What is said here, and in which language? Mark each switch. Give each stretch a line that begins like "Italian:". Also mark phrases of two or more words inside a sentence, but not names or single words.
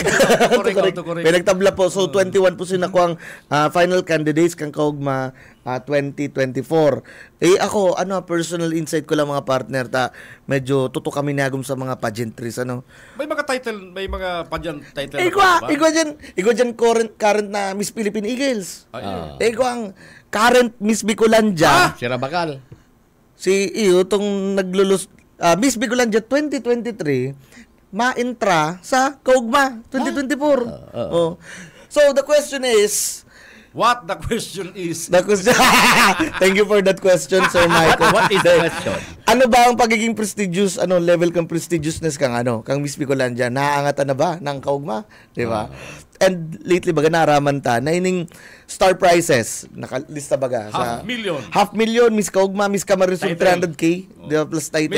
Bikol: Autocorrect. May nagtabla po. So, 21 po sinakuang final candidates kang kaugma 2024. Ako,
English: personal insight
Bikol: ko lang mga partner, medyo tutok kami nagum sa mga pageantries,
Filipino: May mga title, may mga pageant title.
Bikol: Igwa dyan current na Miss Philippine Eagles. Igwa ang current Miss Bicolandia. Si Rabakal. Si itong naglulus
English: Miss Bicolandia 2023
Bikol: ma-entra sa Kaugma 2024.
English: So the question is, what the question is? Thank you for that question, Sir Michael. What is the question?
Bikol: Ano ba ang pagiging prestigious, level kang prestigiousness kang Miss Bicolandia?
Filipino: Naaangatan na ba ng Kaugma? Di ba?
Bikol: And lately baga naraman ta na ining
English: star prizes
Bikol: nakalista baga sa $500,000 Miss Kaugma, Miss Camarines 300K
English: plus title.